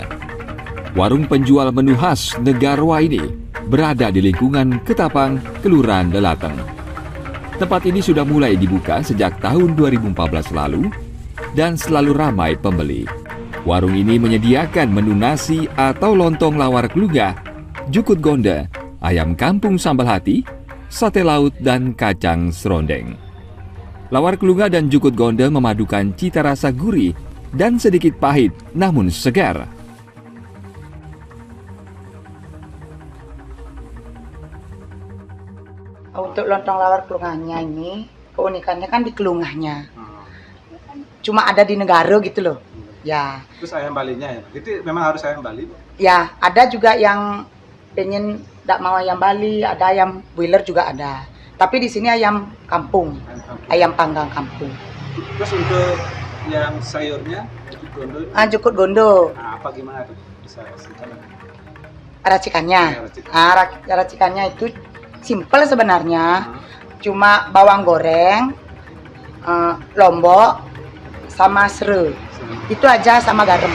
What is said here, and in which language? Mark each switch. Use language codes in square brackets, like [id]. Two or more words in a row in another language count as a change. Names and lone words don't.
[id] Warung penjual menu khas Negarwa ini berada di lingkungan Ketapang, Kelurahan Lelateng. Tempat ini sudah mulai dibuka sejak tahun 2014 lalu dan selalu ramai pembeli. Warung ini menyediakan menu nasi atau lontong lawar kelungah, jukut gonda, ayam kampung sambal hati, sate laut, dan kacang serondeng. Lawar kelungah dan jukut gonda memadukan cita rasa gurih dan sedikit pahit namun segar. Untuk lontong lawar kelungahnya ini, keunikannya kan di kelungahnya. Cuma ada di negara gitu loh. Ya. Terus ayam Balinya ya? Itu memang harus ayam Bali? Ya, ada juga yang pengen tidak mau ayam Bali, ada ayam broiler juga ada. Tapi di sini ayam kampung, ayam panggang kampung. Terus untuk yang sayurnya, jukut gondo? Jukut gondo. Nah, apa gimana tuh? Bisa ceritakan? Racikannya. Ya, Racikannya itu simple sebenarnya. Cuma bawang goreng, lombok, sama serai. Itu aja sama garam.